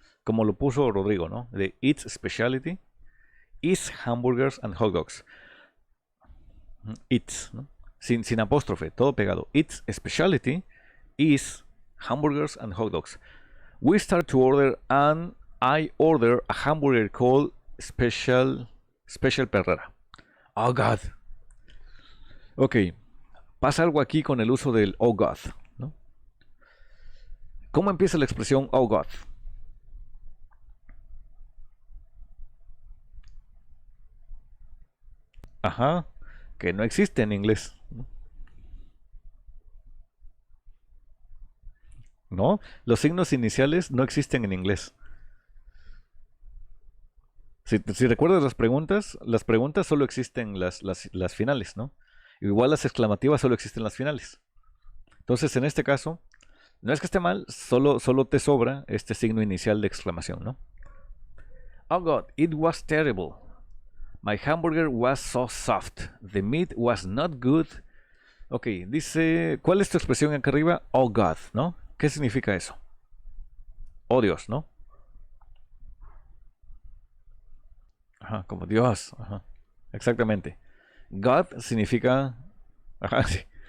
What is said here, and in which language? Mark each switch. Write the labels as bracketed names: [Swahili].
[Spanish] Como lo puso Rodrigo, ¿no? [English] De its specialty is hamburgers and hot dogs. Its, ¿no? [Spanish] Sin apóstrofe, todo pegado. [English] Its specialty is hamburgers and hot dogs. We start to order and I order a hamburger called Special Perrera. Oh God. [Spanish] Ok, pasa algo aquí con el uso del oh God, ¿no? ¿Cómo empieza la expresión oh God? Ajá, que no existe en inglés, ¿no? Los signos iniciales no existen en inglés. Si recuerdas las preguntas solo existen las finales, ¿no? Igual las exclamativas solo existen las finales. Entonces, en este caso, no es que esté mal, solo te sobra este signo inicial de exclamación, ¿no? [English] Oh God, it was terrible. My hamburger was so soft. The meat was not good. [Spanish] Ok, dice, ¿cuál es tu expresión acá arriba? Oh God, ¿no? ¿Qué significa eso? Oh Dios, ¿no? Ajá, como Dios. Ajá, exactamente. God significa. Ajá, sí.